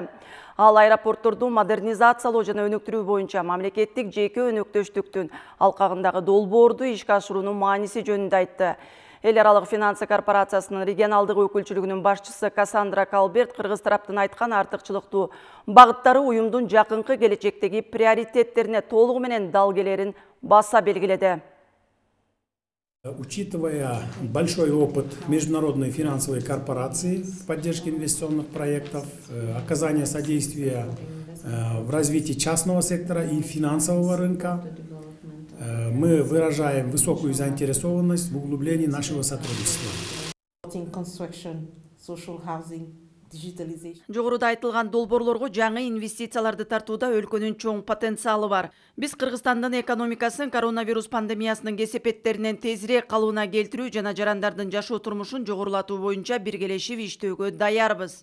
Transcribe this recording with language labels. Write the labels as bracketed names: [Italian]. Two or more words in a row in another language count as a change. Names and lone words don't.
[Kyrgyz] Ал аэропортторду модернизациялоо жана өнүктүрүү боюнча мамлекеттик жеке өнөктөштүктүн алкагындагы долбоорду ишке ашыруунун мааниси жөнүндө айтты. Эл аралык финансы корпорациясынын регионалдык өкүлчүлүгүнүн башчысы Кассандра Калберт кыргыз тараптын айткан артыкчылыктуу багыттары уюмдун жакынкы келечектеги приоритеттерине толугу менен дал келерин баса белгиледи. [Russian] Учитывая большой опыт международной финансовой корпорации в поддержке инвестиционных проектов, оказание содействия в развитии частного сектора и финансового рынка, мы выражаем высокую заинтересованность в углублении нашего сотрудничества. [Kyrgyz] Жогоруда айтылган долбоорлорго жаңы инвестицияларды тартууда өлкөнүн чоң потенциалы бар. Биз Кыргызстандын экономикасын коронавирус пандемиясынын кесепеттеринен тезирээк калыбына келтирүү жана жарандардын жашоо турмушун жогорулатуу боюнча биргелешип иштөөгө даярбыз.